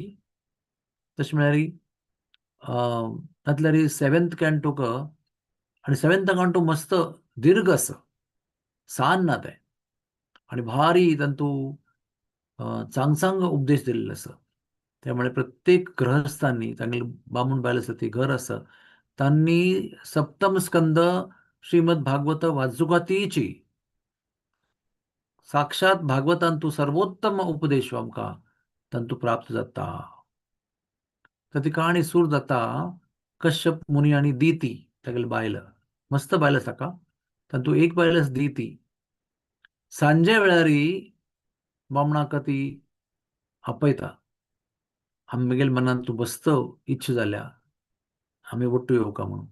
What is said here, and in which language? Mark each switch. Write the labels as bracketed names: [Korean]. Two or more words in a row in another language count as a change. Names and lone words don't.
[Konkani] तशें म्हळ्यार तातल्यार [English] seventh canto [Konkani] आणि [English] seventh canto [Konkani] मस्त दीर्घ आसा, सान ना तें, आणि भारी तांतू चांग चांग उपदेश दिल्ले आसा. त्यामुळे प्रत्येक गृहस्थांनी तांगेली बामूण बायल आसा ती घर आसा तांनी सप्तम स्कंद श्रीमद भागवत वाचुकातीची साक्षात भागवतान तू सर्वोत्तम उपदेश आमकां तांतू प्राप्त जाता. तर ती काणी सूर जाता कश्यप मुनी आणि दिती तागेली बायल, मस्त बायल आसा का. तांतू एक बायल आसा दिती. सांजे वेळारी बामणाक ती आपयता, आमगेल्या मनान तू बसत इच्छा जाल्या आमी वट्टू येवं का म्हणून.